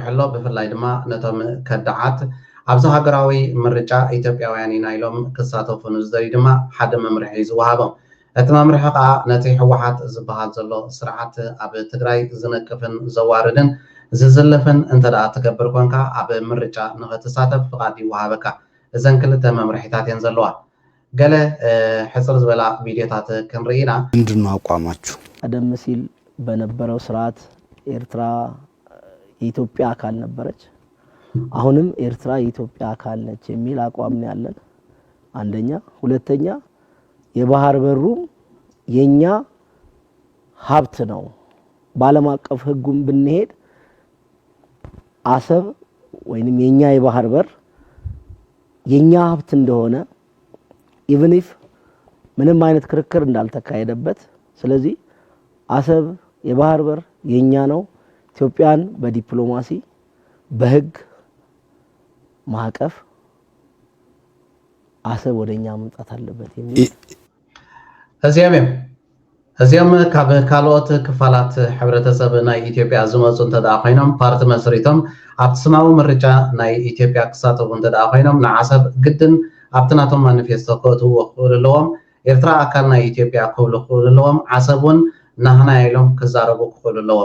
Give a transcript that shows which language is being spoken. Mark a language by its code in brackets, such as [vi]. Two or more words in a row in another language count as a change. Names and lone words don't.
[ti] ኣሎ ብፍላይ ድማ ነቶም ከዳዓት ኣብዚ ሃገራዊ ምርጫ ኢትዮጵያውያን ኢና ኢሎም ክሳተፉ ንዝደልዩ ድማ ሓደ መምርሒ ዝወሃቦም እቲ መምርሒ ከዓ ነቲ ሕወሓት ዝበሃል ዘሎ ስርዓት ኣብ ትግራይ ዝነቅፍን ዘዋርድን ዝዝልፍን እንተደኣ ትገብር ኮንካ ኣብ ምርጫ ንኽትሳተፍ ፍቓድ ይወሃበካ እዘን ክልተ መምርሒታት እየን ዘለዋ ገለ ሕፅር ዝበላ ቪድዮታት ክንርኢና [am] ምንድን ነው አቋማችሁ ቀደም ሲል በነበረው ስርዓት ኤርትራ የኢትዮጵያ አካል ነበረች አሁንም ኤርትራ የኢትዮጵያ አካል ነች የሚል አቋም ነው ያለን አንደኛ ሁለተኛ የባህር በሩ የኛ ሀብት ነው ባለም አቀፍ ህጉም ብንሄድ አሰብ ወይንም የኛ የባህር በር የኛ ሀብት እንደሆነ [en] even if [am] ምንም አይነት ክርክር እንዳልተካሄደበት ስለዚህ አሰብ የባህር በር የኛ ነው ኢትዮጵያን በዲፕሎማሲ በህግ ማዕቀፍ አሰብ ወደኛ መምጣት አለበት የሚል [ti] እዚያም እዚኦም ካብ ካልኦት ክፋላት ሕብረተሰብ ናይ ኢትዮጵያ ዝመፁ እንተደኣ ኮይኖም ፓርቲ መስሪቶም ኣብቲ ስማዊ ምርጫ ናይ ኢትዮጵያ ክሳተፉ እንተደኣ ኮይኖም ንዓሰብ ግድን ኣብቲ ናቶም ማኒፌስቶ ከእትውዎ ክኽእሉ ኣለዎም ኤርትራ ኣካል ናይ ኢትዮጵያ ክብሉ ክኽእሉ ኣለዎም ዓሰብ እውን ናህና ኢሎም ክዛረቡ ክኽእሉ ኣለዎም